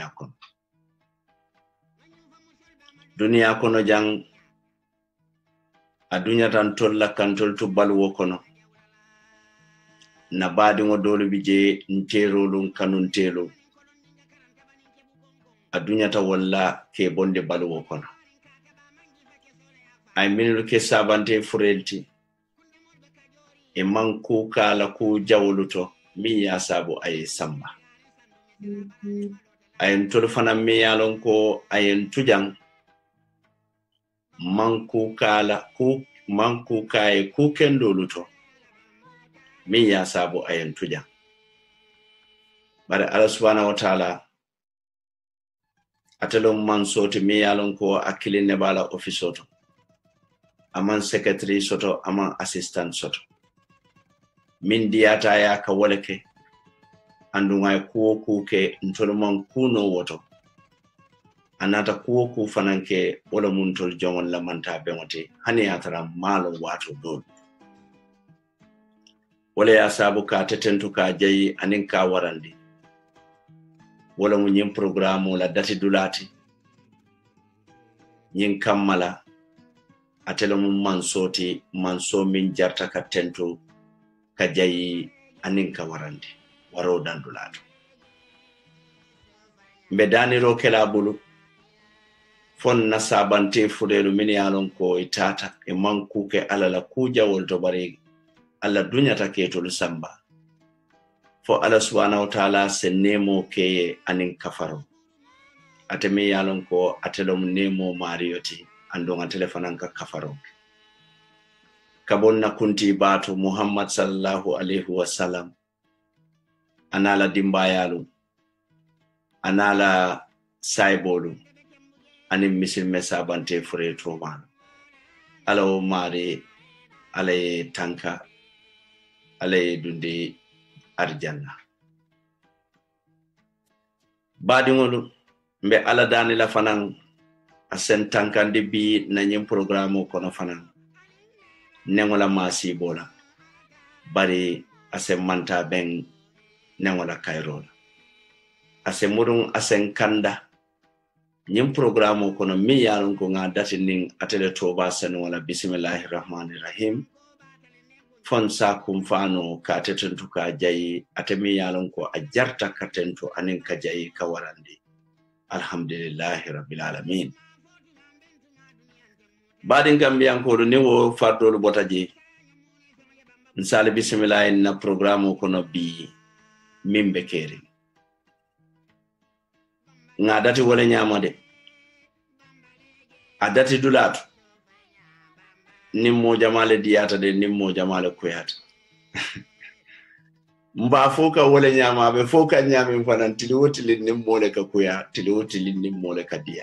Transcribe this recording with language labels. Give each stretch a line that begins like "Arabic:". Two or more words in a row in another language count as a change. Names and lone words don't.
Mandingo: duniya kono jang a dunya tan tolla kan toltu balwo kono na badi ngo dole bije nterolun kanun telo a dunya ta walla ke bonde balwo kono ay minul ke sabante furelti e manku kala ku jawluto mi ya sabu ay samba ay tol fana mi yalon ko ay tujang manku kala ku manku kay ku kendoluto mi ya sabu ay tujang bare
Arabic: الله سبحانه وتعالى
Mandingo: atelo man soti mi yalon ko akiline bala office aman secretary soto aman assistant soto min diyata ya ka walake andunga kuwo kuke ntolman kuno woto anata kuwo ku fananke wala muntol jongon lamanta bemote hani atara malo wato dol wala ya sabu ka tetentu ka jayi anin ka warandi wala mu nyim programme la dati dulati nyin kammala atelo mum manso min jarta ka tento ka jayi anin ka warandi waro dandulato mbe daniro kela bulu fon na sabante fudelu min yalon ko itata e manku ke alala kuja wolto bari alla dunyata ke to samba fo
Arabic: الله سبحانه و
Mandingo: ta'ala se nemo ke anin kafaro atemi yalon ko atelo nemo mariyoti andonga telefonan ka kafaro kabonna kunti batu
Arabic: محمد صلى الله عليه وسلم
Mandingo: anala dimbayalu anala saibolu anin misil mesabante fure toman alo mari alay tanka alay dundi arjanna badingolu mbe ala dani la fanan asen tankande bi nanyem programme kono fanan nengola masi bola bari asen manta ben nengola kairola asen murun asen kanda nyem programme kono mi yalon ko nga dati ning atele toba sen wala
Arabic: بسم الله الرحمن الرحيم
Mandingo: fon sa kum fano ka tetentu ka jayi atemi yalon ko a jarta ka tento anin ka jayi ka warandi
Arabic: الحمد لله رب العالمين
Mandingo: badin gambiyan ko do newo fardolu botaji nsale bismillah na programme ko no bi mimbe keri nga dati wala nyamade adati dulatu nimmo jamale diyata de nimmo jamale kuyata mba foka wala nyama be foka nyami fanan tiliwotili nimmo le ka kuya tiliwotili nimmo le ka diya